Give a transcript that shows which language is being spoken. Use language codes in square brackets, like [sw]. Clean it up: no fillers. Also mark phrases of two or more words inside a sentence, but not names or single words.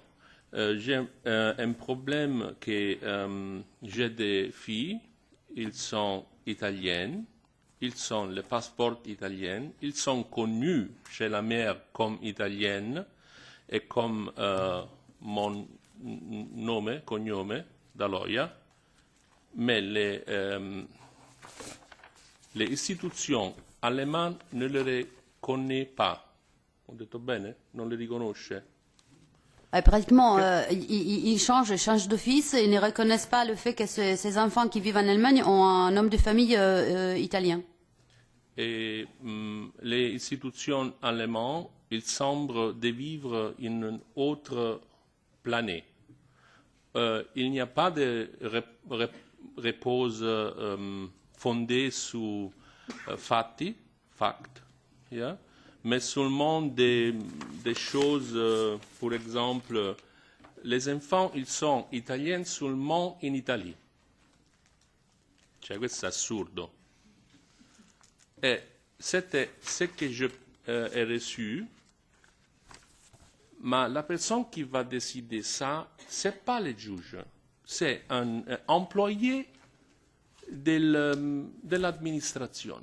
[fr] J'ai un problème que j'ai des filles, ils sont italiennes, ils ont le passeport italien, ils sont connus chez la mère comme italienne et comme mon [it] nome, cognome, [fr] Daloia. Mais les institutions allemandes ne le reconnaissent pas. [it] Ho detto bene? Non le riconosce? [fr] Pratiquement, ils changent d'office et ne reconnaissent pas le fait que ces enfants qui vivent en Allemagne ont un nom de famille italien. Et les institutions allemandes, il semble de vivre une autre planète. Il n'y a pas de repose fondé sur [en] facts, yeah? [fr] Mais seulement des choses, par exemple, les enfants, ils sont italiens seulement en Italie. [it] Cioè, questo è assurdo. [fr] Et c'était ce que je ai reçu, mais la personne qui va décider ça, ce n'est pas le juge, c'est un employé de l'administration.